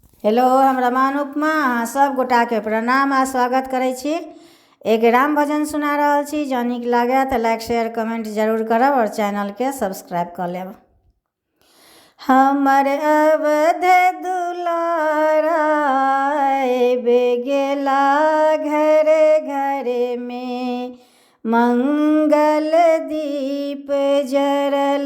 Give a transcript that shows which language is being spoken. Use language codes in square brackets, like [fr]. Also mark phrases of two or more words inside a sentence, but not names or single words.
[mai] हेलो, हम रमान उपमा अहाँ सब गोटाके प्रणाम आ स्वागत करै छी। एक राम भजन सुना रहल छी। जँ नीक लागे तऽ [en] like share comment [mai] जरूर करब और चैनल के सब्सक्राइब कर लेब। हमर अवध दुलारा आबि गेला घरे घरे में, मंगल दीप जरल।